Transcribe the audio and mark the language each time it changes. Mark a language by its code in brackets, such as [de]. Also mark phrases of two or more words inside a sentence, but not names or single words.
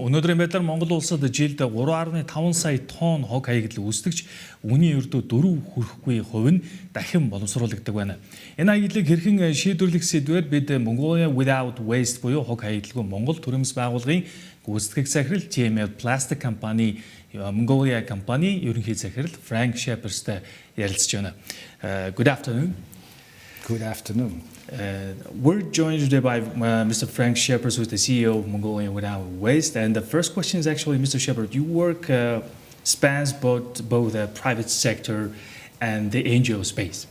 [mn] Өнөөдрийн байдлаар Монгол улсад жилд 3.5 сая тонн хог хаягдал үүсдэгч үүний ердөө 4 хүрэхгүй хувь нь дахин боловсруулагддаг байна. Энэ хаягдлыг хэрхэн шийдвэрлэх сэдвээр бид Mongolia Without Waste буюу хог хаягдалгүй Монгол төрөмс байгууллагын гүйцэтгэх захирал TML Plastic компани Mongolia компани ерөнхий захирал Франк Шеперстэй ярилцж байна. [en] Good afternoon. Good afternoon. We're joined today by Mr. Frank Shepard, who's the CEO of Mongolia Without Waste. And the first question is actually, Mr. Shepard, you work spans both the private sector and the NGO space.